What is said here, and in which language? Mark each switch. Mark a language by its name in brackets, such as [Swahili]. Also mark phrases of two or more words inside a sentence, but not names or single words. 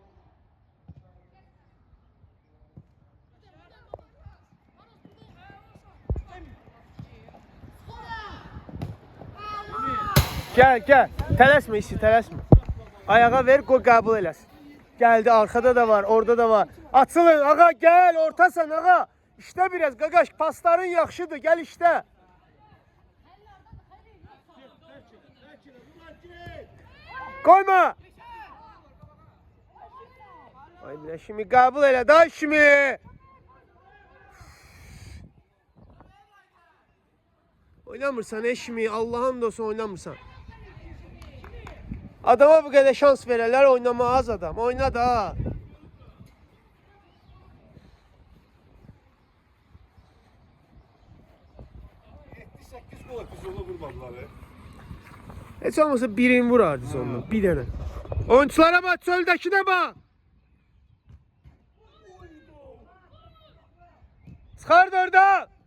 [Turkish] Gel, gel. [Azerbaijani] Tələsmə, işi tələsmə. Ayağa ver, qoy qəbul eləsin. Gəldi, arkada da var, orada da var. Açılın, ağa gel, ortasan ağa. İşte biraz, qaqaş, pasların yaxşıdır, gel işte. [Turkish] Koyma. [Azerbaijani] Ay bir şimdi qəbul elə, da şimdi. Oynamırsan eşmi, Allah'ın dostu oynamırsan. [Turkish] Adama bu kadar şans verirler, oynamaz adam. [Azerbaijani] Oyna da. Heç olmasa birini vurardı sonunda, bir dənə. [Turkish] Oyunculara bak, çöldəkine bak. [Azerbaijani] Çıxardı orada.